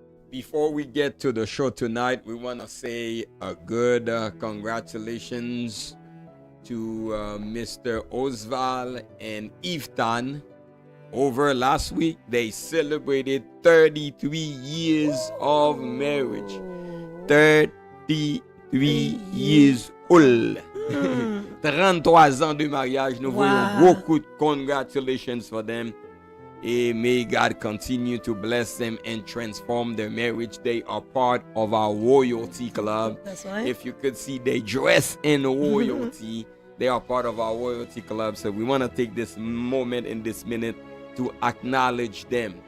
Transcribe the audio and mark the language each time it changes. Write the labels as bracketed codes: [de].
[en] Before we get to the show tonight, we want to say a good congratulations to Mr. Osval and Iftan. Over last week, they celebrated 33 years of marriage. 33 years [fr] Oul. 33 ans de mariage. Nous voyons beaucoup de [en] congratulations for them. And may God continue to bless them and transform their marriage. They are part of our royalty club. That's right. If you could see, they dress in royalty. They are part of our royalty club. So we want to take this moment in this minute to acknowledge them.